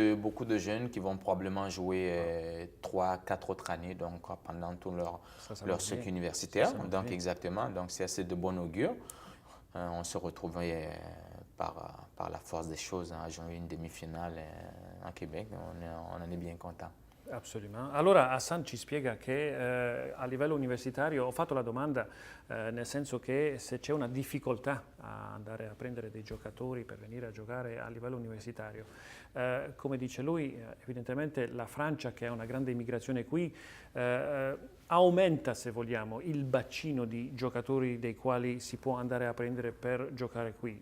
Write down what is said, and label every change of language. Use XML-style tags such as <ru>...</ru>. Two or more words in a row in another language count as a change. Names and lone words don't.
<fr>Oui, beaucoup de jeunes qui vont probablement jouer 3, 4 autres années, donc pendant tout leur cycle universitaire. Donc, exactement. Donc, c'est assez de bon augure. On se retrouvait par la force des choses à jouer une demi-finale en Québec. On en est bien content.</fr> <it>Assolutamente. Allora Hassan ci spiega che a livello universitario ho fatto la domanda nel senso che se c'è una difficoltà a andare a prendere dei giocatori per venire a giocare a livello universitario. Come dice lui, evidentemente la Francia, che ha una grande immigrazione qui, aumenta, se vogliamo, il bacino di giocatori dei quali si può andare a prendere per giocare qui.</it>